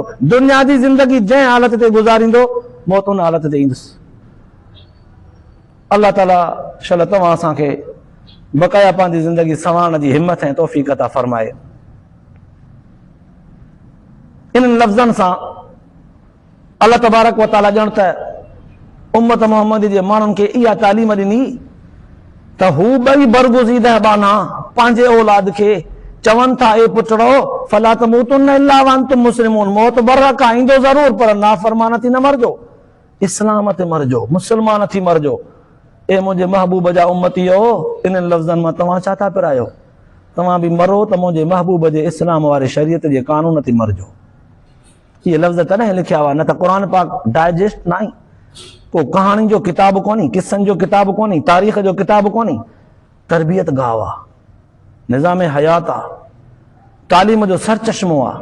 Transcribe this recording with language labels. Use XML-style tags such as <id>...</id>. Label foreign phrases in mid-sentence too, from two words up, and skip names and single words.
<sd>दुनिया जी ज़िंदगी जंहिं हालत ते गुज़ारींदो, मौत उन हालत ते ईंदुसि। अल्लाह ताला शल तव्हां असांखे बक़ाया पंहिंजी ज़िंदगी संवारण जी हिम्मत ऐं तौफ़ीक़ अता फरमाए। इन्हनि लफ़्ज़नि सां अल्लाह</sd> <ar>تبارك وتعالى</ar> <sd>ॼण त उम्मत मोहम्मद जे माण्हुनि खे इहा तालीम ॾिनी त हू ॿई बरगुज़ीदा बाना पंहिंजे औलाद खे चवनि था, ए पुटड़ो,</sd> <ar>فلا تموتن إلا وأنتم مسلمون,</ar> <sd>मौत बर्रक ईंदो ज़रूर, पर नाफ़रमान थी न मरजो, इस्लाम ते मरजो, मुस्लमान थी मरजो। ए मुंहिंजे महबूब जा उम्मतीयो, इन्हनि लफ़्ज़नि मां तव्हां छा था पिरायो? तव्हां बि मरो त मुंहिंजे महबूब जे इस्लाम वारे शरीयत जे कानून ते मरजो। इहे लफ़्ज़ तॾहिं लिखिया हुआ, न त क़ुरान पाक डाइजेस्ट न आहे, को कहाणी जो किताब कोन्हे, किस्सनि जो किताब कोन्हे, तारीख़ जो किताब कोन्हे, तरबियत गाह आहे, निज़ाम हयात आहे, तालीम जो सरचश्मो आहे।</sd>